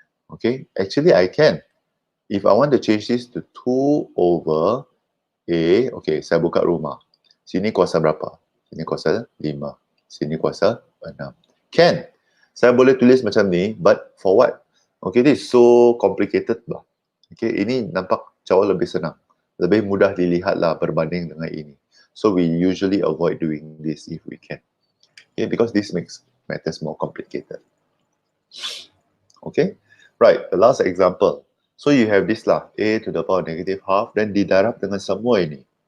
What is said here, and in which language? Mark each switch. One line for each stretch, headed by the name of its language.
English: Okay, actually I can. If I want to change this to 2 over A, okay,
Malay: saya buka rumah. Sini kuasa berapa? Sini kuasa 5. Sini kuasa 6. Can. Saya boleh tulis macam ni,
English: but for what? Okay, this is so complicated lah.
Malay: Okay, ini nampak jauh lebih senang. Lebih mudah dilihat lah berbanding dengan ini.
English: So we usually avoid doing this if we can. Okay, because this makes matters more complicated. Okay, right, the last example. So you have this lah, A to the power negative half, then
Malay: didarab dengan semua ini.